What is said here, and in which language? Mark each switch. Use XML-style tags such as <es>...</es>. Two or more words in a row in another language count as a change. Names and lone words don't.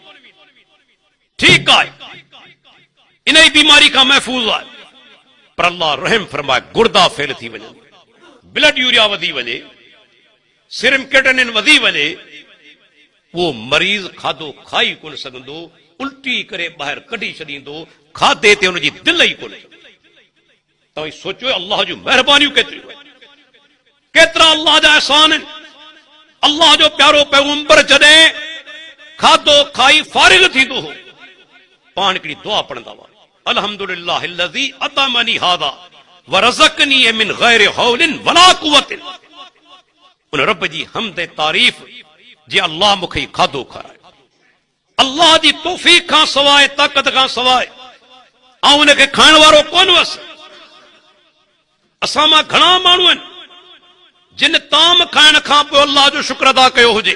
<sd>ठीकु आहे, इन ई बीमारी खां महफ़ूज़ आहे, पर अल्लाह रहम फरमाए गुर्दा फेल थी वञे,</sd> <en>blood urea</en> <sd>वधी वञे,</sd> <en>serum creatinine</en> <sd>वधी वञे, वो मरीज़ खाधो खाई कोन सघंदो, उल्टी करे ॿाहिरि कढी छॾींदो, खाधे ते हुनजी दिलि ई कोन। तव्हां सोचियो अल्लाह जूं महिरबानियूं केतिरियूं आहिनि, केतिरा अल्लाह जा अहसान आहिनि। अल्लाह जो प्यारो पैगंबर जॾहिं खाधो खाई फारिग थींदो हो, पाण हिकिड़ी दुआ पढ़ंदा हुआ,</sd> <ar>الحمد لله الذي أطعمني هذا ورزقني من غير حول ولا قوة.</ar> <sd>उन रब जी हमद तारीफ़ जे अल्लाह मूंखे खाधो खारायो, अल्लाह जी तौफ़ीक़ खां सवाइ, ताक़त खां सवाइ ऐं उनखे खाइण वारो कोन हुअसि। असां मां घणा माण्हू आहिनि जिन ताम खाइण खां पोइ अल्लाह जो शुक्र अदा कयो हुजे।</sd>